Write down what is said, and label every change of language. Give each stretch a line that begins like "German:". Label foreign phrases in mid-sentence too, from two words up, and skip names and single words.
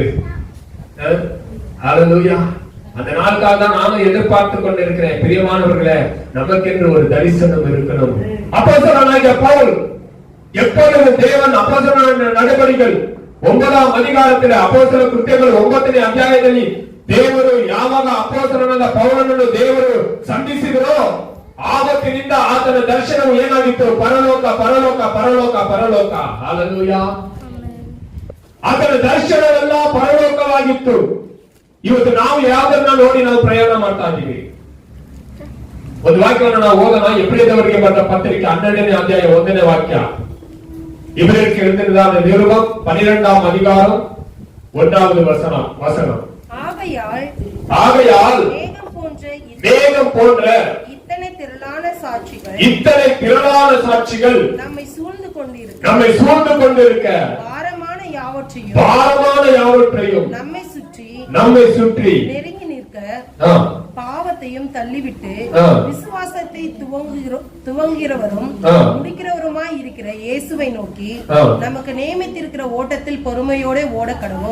Tamil: அல்லேலூயா. அந்த நாளுக்காக தான் நானும் எதிர்பார்த்து கொண்டு இருக்கிறேன். பிரியமானவர்களே, நமக்கென்று ஒரு தரிசனம் இருக்கணும். அப்போஸ்தலனாகிய பவுல் எப்பொழுது தேவன் அப்போஸ்தலனான நடபடிகள் 9ஆம் அதிகாரத்தில் அப்போஸ்தல கிருத்தியங்கள்
Kannada: 9ನೇ ಅಧ್ಯಾಯದಲ್ಲಿ ದೇವರು ಯಾವಾಗ ಅಪೊಸ್ತಲನಾದ ಪೌಲನನ್ನು ದೇವರು ಸಂಧಿಸಿದರೋ ಆವತ್ತಿನಿಂದ ಆತನ ದರ್ಶನವು ಏನಾಗಿತ್ತು? ಪರಲೋಕ ಪರಲೋಕ ಪರಲೋಕ ಪರಲೋಕ. ಹಲ್ಲೆಲೂಯಾ. ಆತನ ದರ್ಶನವೆಲ್ಲ ಪರಲೋಕವಾಗಿತ್ತು. ಇವತ್ತು ನಾವು ಯಾವ್ದನ್ನ ನೋಡಿ ನಾವು ಪ್ರಯಾಣ ಮಾಡ್ತಾ ಇದ್ದೀವಿ? ಒಂದು ವಾಕ್ಯವನ್ನು ನಾವು ಓದೋಣ. ಎಬ್ರಿಯದವರಿಗೆ ಬರೆದ ಪತ್ರಿಕೆ 12ನೇ ಅಧ್ಯಾಯ 1ನೇ ವಾಕ್ಯ.
Tamil: இவருக்கு எழுதினதான நிருபம் 12ஆம் அதிகாரம் 1வது வசனம். ஆகையால் மேகம் போன்ற இத்தனை திரளான சாட்சிகள் நம்மை சூழ்ந்து கொண்டிருக்க பாரமான யாவற்றையும் நம்மை சுற்றி நெருங்கி நிற்க பாவத்தையும் தள்ளிவிட்டு விசுவாசத்தை துவங்குகிறவரும் முடிக்கிறவருமாய் இருக்கிற இயேசுவை நோக்கி நமக்கு நியமித்திருக்கிற ஓட்டத்தில் பொறுமையோட ஓட கடவோம்.